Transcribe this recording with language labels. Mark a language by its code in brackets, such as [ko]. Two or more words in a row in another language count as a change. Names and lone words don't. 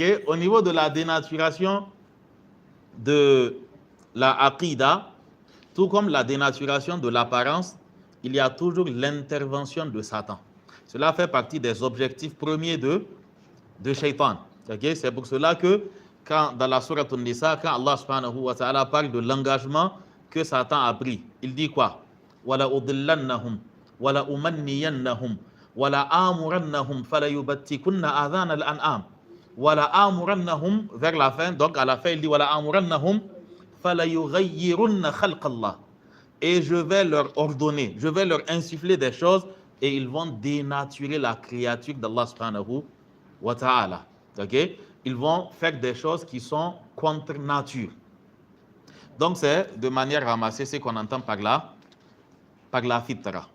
[fr] Au niveau de la dénaturation de la aqida, tout comme la dénaturation de l'apparence, il y a toujours l'intervention de Satan. Cela fait partie des objectifs premiers de Shaitan. Okay? C'est pour cela que dans la sourate An-Nisa, quand Allah [ar] سبحانه وتعالى [fr] parle de l'engagement que Satan a pris, il dit quoi? [ar] ولأضلنهم ولأمنينهم ولآمرنهم فليبتكن آذان الأنعام ولآمرنهم, [fr] vers la fin, donc à la fin il dit [ar] ولآمرنهم فليغيرن خلق الله. [fr] Et je vais leur ordonner, je vais leur insuffler des choses et ils vont dénaturer la créature d'Allah [ar] سبحانه وتعالى. [fr] Okay? Ils vont faire des choses qui sont contre nature. Donc c'est de manière ramassée ce qu'on entend par la fitra.